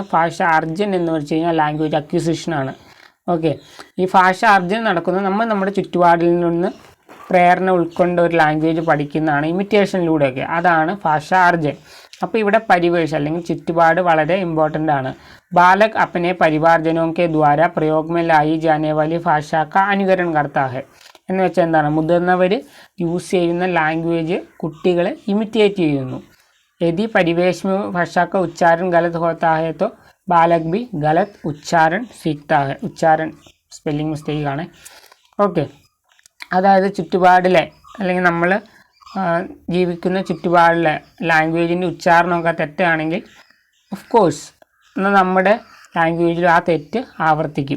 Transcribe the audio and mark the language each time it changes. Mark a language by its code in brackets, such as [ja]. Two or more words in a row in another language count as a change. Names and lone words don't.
[hi] भाषा अर्जन [ml] എന്ന് വെച്ച് കഴിഞ്ഞാൽ [en] language acquisition. [ml] ഓക്കെ, ഈ [hi] भाषा अर्जन [ml] നടക്കുന്നത് നമ്മുടെ ചുറ്റുപാടിൽ നിന്ന് പ്രേരണ ഉൾക്കൊണ്ട് ഒരു ലാംഗ്വേജ് പഠിക്കുന്നതാണ്, ഇമിറ്റേഷനിലൂടെയൊക്കെ. അതാണ് [hi] भाषा अर्जन. [ml] അപ്പോൾ ഇവിടെ പരിവേഷ് അല്ലെങ്കിൽ ചുറ്റുപാട് വളരെ ഇമ്പോർട്ടൻ്റ് ആണ്. [hi] बालक अपने परिवारजनों के द्वारा प्रयोग में लाई जाने वाली ഭാഷ का അനുകരണം करता है. [ml] എന്ന് വെച്ചാൽ എന്താണ്? മുതിർന്നവർ യൂസ് ചെയ്യുന്ന ലാംഗ്വേജ് കുട്ടികളെ ഇമിറ്റേറ്റ് ചെയ്യുന്നു. [hi] यदि परिवेश में भाषा का उच्चारण गलत होता है तो बालक भी गलत उच्चारण सीखता है. [ml] ഉച്ചാरण [en] spelling mistake [ml] ആണ്. ഓക്കെ, അതായത് ചുറ്റുപാടിലെ അല്ലെങ്കിൽ നമ്മൾ ജീവിക്കുന്ന ചുറ്റുപാടിലെ ലാംഗ്വേജിൻ്റെ ഉച്ചാരണമൊക്കെ തെറ്റാണെങ്കിൽ [en] of course [ml] എന്നാൽ നമ്മുടെ ലാംഗ്വേജിലും ആ തെറ്റ് ആവർത്തിക്കും.